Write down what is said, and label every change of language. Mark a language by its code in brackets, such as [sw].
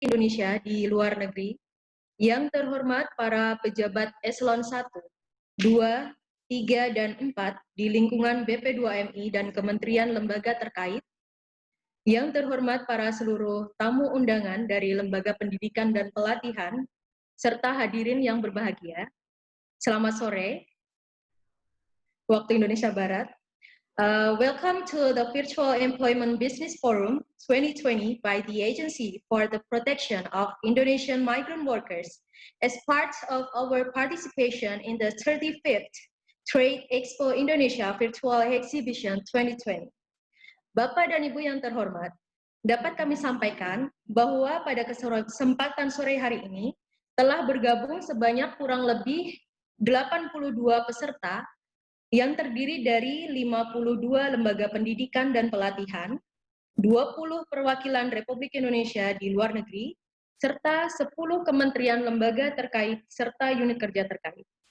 [id] Indonesia di luar negeri, yang terhormat para pejabat eselon 1, 2, 3, dan 4 di lingkungan BP2MI dan kementerian lembaga terkait, yang terhormat para seluruh tamu undangan dari Lembaga Pendidikan dan Pelatihan, serta hadirin yang berbahagia, selamat sore, waktu Indonesia Barat. [en] Welcome to the Virtual Employment Business Forum 2020 by the Agency for the Protection of Indonesian Migrant Workers as part of our participation in the 35th Trade Expo Indonesia Virtual Exhibition 2020. [id] Bapak dan Ibu yang terhormat, dapat kami sampaikan bahwa pada kesempatan sore hari ini telah bergabung sebanyak kurang lebih 82 peserta yang terdiri dari 52 lembaga pendidikan dan pelatihan, 20 perwakilan Republik Indonesia di luar negeri, serta 10 kementerian lembaga terkait serta unit kerja terkait.